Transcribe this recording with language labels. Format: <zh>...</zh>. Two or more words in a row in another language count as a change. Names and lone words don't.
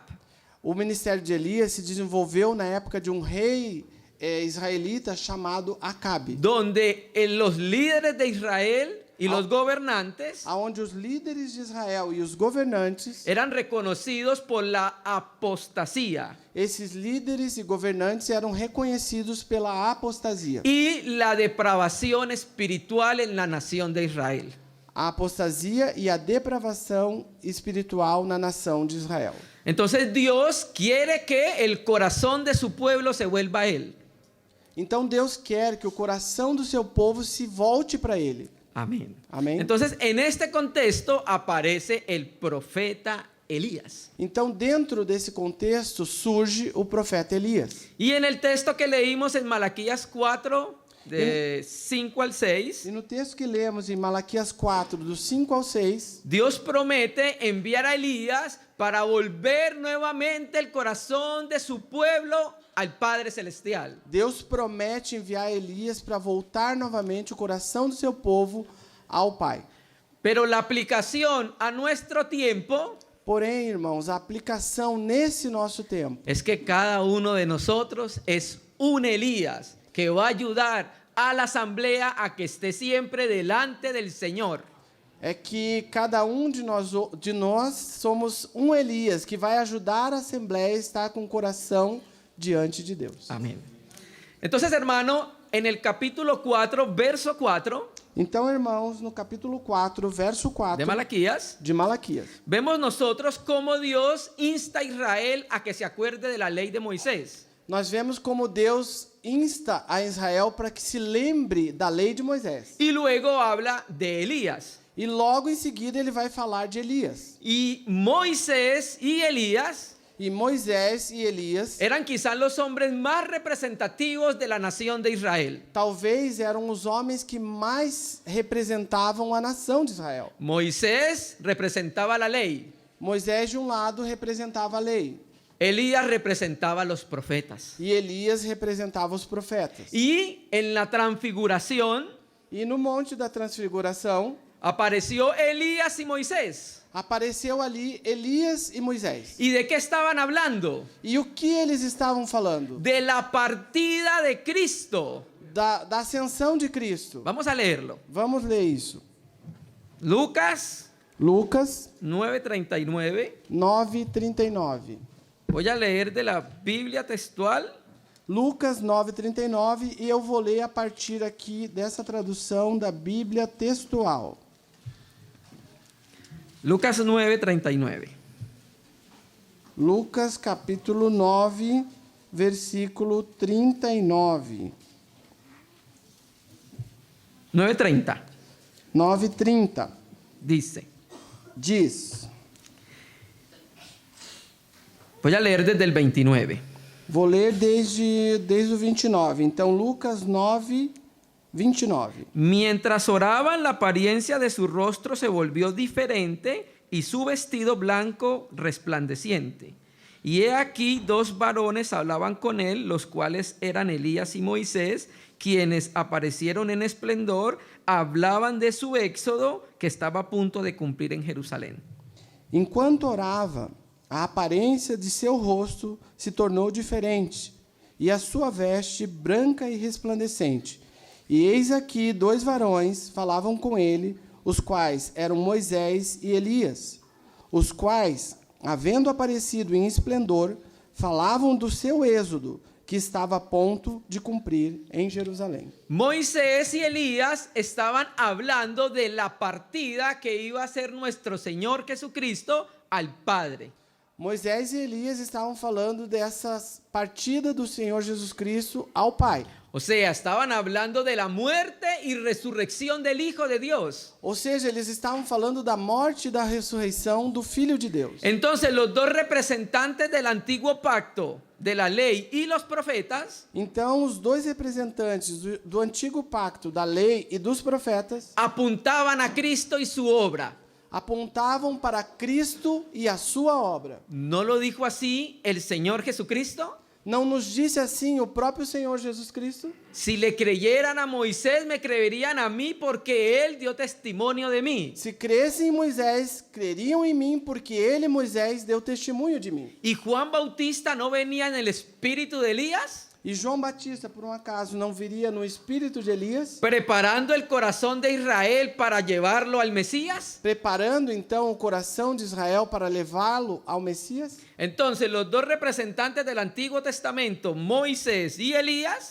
<pt>O ministério de Elias se desenvolveu na época de um rei israelita chamado Acabe,</pt> <es>Donde los líderes de Israel y los gobernantes</es> <pt>aonde os líderes de Israel e os governantes,</pt> <es>eran reconocidos por la apostasía</es> <pt>esses líderes e governantes eram reconhecidos pela apostasia.</pt> <es>y la depravación espiritual en la nación de Israel.</es> <pt>A apostasia e a depravação espiritual na nação de Israel.</pt> <es>Entonces Dios quiere que el corazón de su pueblo se vuelva a Él.</es> <pt>Então Deus quer que o coração do seu povo se volte para Ele.</pt> <es>Amén. Amén. Entonces, en este contexto aparece el profeta Elías.</es> <pt>Então, dentro desse contexto, surge o profeta Elias.</pt> <es>Y en el texto que leímos en Malaquías 4, de 5 al 6,</es> <pt>E no texto que lemos em Malaquias 4, dos 5 ao 6,</pt> <es>Dios promete enviar a Elías para volver nuevamente el corazón de su pueblo al Padre Celestial.</es> <pt>Deus promete enviar Elias para voltar novamente o coração do seu povo ao Pai.</pt> <es>Pero la aplicación a nuestro tiempo</es> <pt>Porém, irmãos, a aplicação nesse nosso tempo</pt> <es>es que cada uno de nosotros es un Elías que va a ayudar a la asamblea a que esté siempre delante del Señor.</es> <pt>é que cada um de nós somos um Elias que vai ajudar a Assembleia a estar com o coração diante de Deus.</pt> <es>Amén. Entonces, hermano, en el capítulo 4, verso 4</es> <pt>Então, irmãos, no capítulo 4, verso 4</pt> <es>de Malaquías,</es> <pt>de Malaquias,</pt> <es>vemos nosotros cómo Dios insta a Israel a que se acuerde de la ley de Moisés.</es> <pt>nós vemos como Deus insta a Israel para que se lembre da lei de Moisés.</pt> <es>Y luego habla de Elías.</es> <pt>E logo em seguida ele vai falar de Elias.</pt> <es>Y Moisés y Elías</es> <pt>E Moisés e Elias</pt> <es>eran quizás los hombres más representativos de la nación de Israel.</es> <pt>talvez eram os homens que mais representavam a nação de Israel.</pt> <es>Moisés representaba la ley.</es> <pt>Moisés, de um lado, representava a lei.</pt> <es>Elías representaba a los profetas.</es> <pt>E Elias representava os profetas.</pt> <es>Y en la transfiguración</es> <pt>E no Monte da Transfiguração,</pt> <es>apareció Elías y Moisés.</es> <pt>apareceu ali Elias e Moisés.</pt> <es>¿Y de qué estaban hablando?</es> <pt>E o que eles estavam falando?</pt> <es>De la partida de Cristo.</es> <pt>Da ascensão de Cristo.</pt> <es>Vamos a leerlo.</es> <pt>Vamos ler isso.</pt> <es>Lucas</es> <pt>Lucas</pt> <es>9:39.</es> <pt>9:39.</pt> <es>Voy a leer de la Biblia textual.</es> <pt>Lucas 9:39, e eu vou ler a partir aqui dessa tradução da Bíblia textual.</pt> <es>Lucas 9:39.</es> <pt>Lucas capítulo 9, versículo 39.</pt> <es>9:30.</es> <pt>9:30.</pt> <es>Dice.</es> <pt>Diz.</pt> <es>Voy a leer desde el 29.</es> <pt>Vou ler desde o 29. Então, Lucas 9, 29.</pt> <es>Mientras oraban, la apariencia de su rostro se volvió diferente y su vestido blanco resplandeciente. Y he aquí dos varones hablaban con él, los cuales eran Elías y Moisés, quienes aparecieron en esplendor, hablaban de su éxodo que estaba a punto de cumplir en Jerusalén.</es> <pt>Enquanto orava, a aparência de seu rosto se tornou diferente, e a sua veste branca e resplandecente. E eis aqui dois varões falavam com ele, os quais eram Moisés e Elias, os quais, havendo aparecido em esplendor, falavam do seu êxodo, que estava a ponto de cumprir em Jerusalém.</pt> <es>Moisés y Elías estaban hablando de la partida que iba a hacer nuestro Señor Jesucristo al Padre.</es> <pt>Moisés e Elias estavam falando dessa partida do Senhor Jesus Cristo ao Pai.</pt> <es>O sea, estaban hablando de la muerte y resurrección del Hijo de Dios.</es> <pt>Ou seja, eles estavam falando da morte e da ressurreição do Filho de Deus.</pt> <es>Entonces, los dos representantes del antiguo pacto, de la ley y los profetas,</es> <pt>Então, os dois representantes do antigo pacto, da lei e dos profetas,</pt> <es>apuntaban a Cristo y su obra.</es> <pt>apontavam para Cristo e a sua obra.</pt> <es>¿No lo dijo así el Señor Jesucristo?</es> <pt>Não nos disse assim o próprio Senhor Jesus Cristo?</pt> <es>Si le creyeran a Moisés, me creerían a mí porque él dio testimonio de mí.</es> <pt>Se crescem em Moisés, creriam em mim, porque ele, Moisés, deu testemunho de mim.</pt> <es>¿Y Juan Bautista no venía en el espíritu de Elías?</es> <pt>E João Batista, por um acaso, não viria no espírito de Elias,</pt> <es>Preparando el corazón de Israel para llevarlo al Mesías.</es> <pt>preparando então o coração de Israel para levá-lo ao Messias?</pt> <es>Entonces, los dos representantes del Antiguo Testamento, Moisés y Elías,</es>